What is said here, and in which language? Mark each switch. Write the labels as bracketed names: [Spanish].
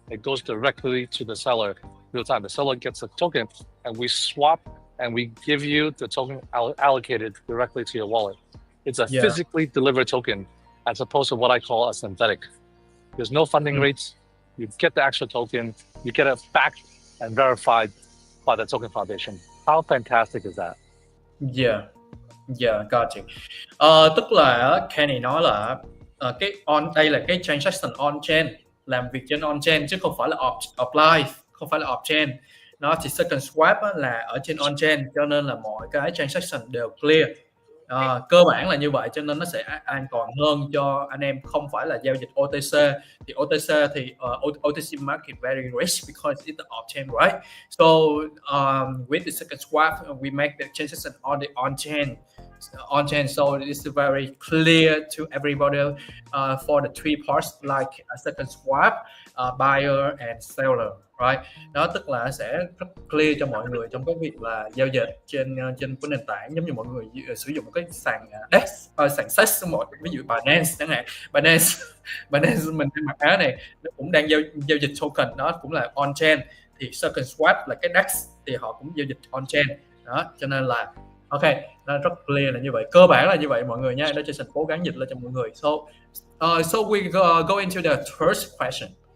[English] It goes directly to the seller real time. The seller gets the token, and we swap, and we give you the token allocated directly to your wallet. It's a physically delivered token as opposed to what I call a synthetic. There's no funding rates. You get the actual token. You get it backed and verified by the token foundation. How fantastic is that? Yeah, got you. [Vietnamese] Tức là Kanny nói là đây là cái transaction on chain, làm việc trên on chain chứ không phải là offline, không phải là off chain. Nó thì SecondSwap là ở trên on chain, cho nên là mọi cái transaction đều clear. Cơ bản là như vậy, cho nên nó sẽ an toàn hơn cho anh em không phải là giao dịch OTC. [English] Thì OTC thì OTC market very rich because it's the off-chain, right? So with the SecondSwap, we make the transaction on the on-chain. So it's very clear to everybody for the three parts like a SecondSwap, buyer and seller, right? [Vietnamese] Đó tức là sẽ rất clear cho mọi người trong cái việc là giao dịch trên trên cái nền tảng, giống như mọi người sử dụng một cái sàn DEX, sàn SEX, ví dụ Binance chẳng hạn. Binance mình đang mặc áo này nó cũng đang giao dịch token, đó cũng là on chain. Thì SecondSwap là cái DEX thì họ cũng giao dịch on chain đó, cho nên là ok, nó rất clear là như vậy, cơ bản là như vậy mọi người nha. Nó Jason cố gắng dịch lên cho mọi người. [English] So we go into the first question.